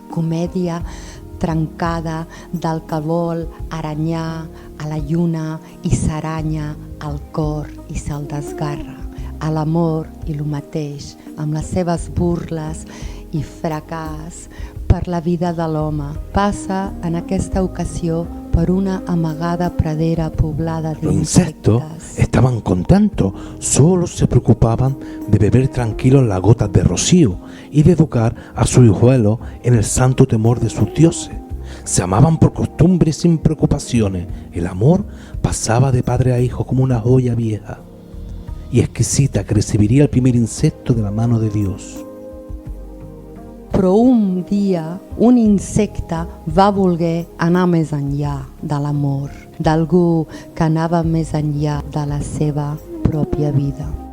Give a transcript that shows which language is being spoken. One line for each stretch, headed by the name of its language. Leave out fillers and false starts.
Catalan: Comèdia trencada del que vol aranyar a la lluna i s'aranya al cor i se'l desgarra. A l'amor i lo mateix, amb les seves burles i fracàs per la vida de l'home. Passa en aquesta ocasió per una amagada pradera poblada
Spanish: Los insectos
Catalan: d'insectes.
Spanish: estaban contentos, solo se preocupaban de beber tranquilos las gotas de rocío y de educar a sus hijuelos en el santo temor de sus dioses. Se amaban por costumbre sin preocupaciones. El amor pasaba de padre a hijo como una joya vieja y exquisita que recibiría el primer insecto de la mano de Dios.
Catalan: Però un dia un insecte va voler anar més enllà de l'amor, d'algú que anava més enllà de la seva pròpia vida.